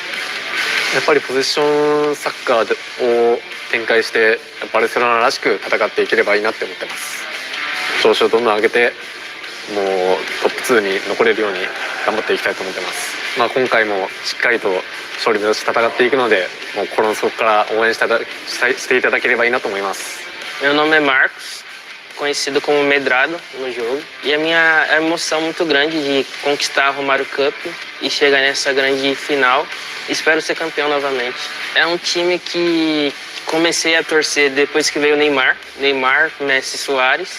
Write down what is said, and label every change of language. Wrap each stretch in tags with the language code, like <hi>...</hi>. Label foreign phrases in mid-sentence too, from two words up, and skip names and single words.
<ja>やっぱりポゼッションサッカーを展開してバルセロナらしく戦っていければいいなって思ってます。調子をどんどん上げてもうトップ2に残れるように頑張っていきたいと思ってます。今回もしっかりと勝利目指して戦っていくので、もう心の底から応援していただければいいなと思います。</ja> <pt>Meu nome é Marcos, conhecido como Medrado no jogo, e a minha emoção muito grande de conquistar a Romario Cup e chegar nessa grande final. Espero ser campeão novamente. É um time que comecei a torcer depois que veio o Neymar, Messi, Suárez.</pt>